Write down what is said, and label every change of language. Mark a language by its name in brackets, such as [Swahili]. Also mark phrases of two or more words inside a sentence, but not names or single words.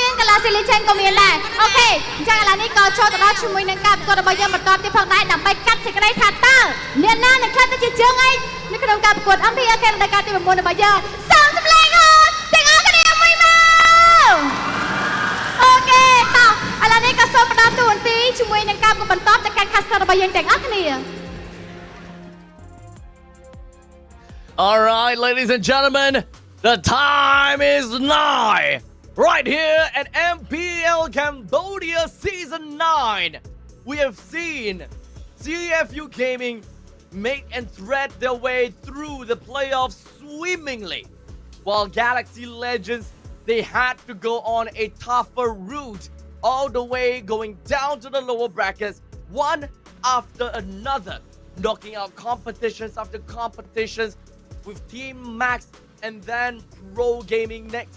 [Khmer] មាន Galaxy Legend ក៏មានដែរអូខេអញ្ចឹងឥឡូវនេះក៏ចូលទៅដល់ជាមួយនឹងការប្រកួតរបស់យើងបន្តទៀតផងដែរដើម្បីកាត់សេចក្តីថាតើអ្នកណានឹងខ្លះទៅជាជើងឯងនៅក្នុងការប្រកួត MPL KH រដូវកាលទី9របស់យើងសូមសម្លេងអូនទាំងអស់គ្នាមួយមកអូខេតោះឥឡូវនេះក៏សូមផ្ដល់តួនាទីជាមួយនឹងការបន្តទៅកាន់ caster របស់យើងទាំងអស់គ្នា [English] All right, ladies and gentlemen, the time is nigh. Right here at MPL Cambodia Season 9, we have seen CFU Gaming make and thread their way through the playoffs swimmingly, while Galaxy Legends, they had to go on a tougher route all the way going down to the lower brackets, one after another, knocking out competitions after competitions, with Team Max and then Pro Gaming next.